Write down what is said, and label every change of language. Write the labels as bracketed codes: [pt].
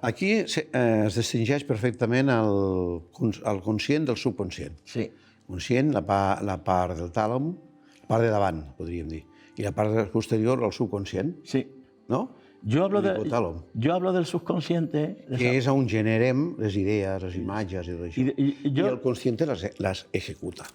[ca] Aquí es distingeix perfectament el conscient del subconscient. Sí. Conscient, la part del tàlam, la part de davant, podríem dir, i la part posterior, el subconscient. Sí. No? [es] Yo hablo del subconsciente... [ca] Que és on generem les idees, les imatges i tot això. [es] I el consciente las ejecuta.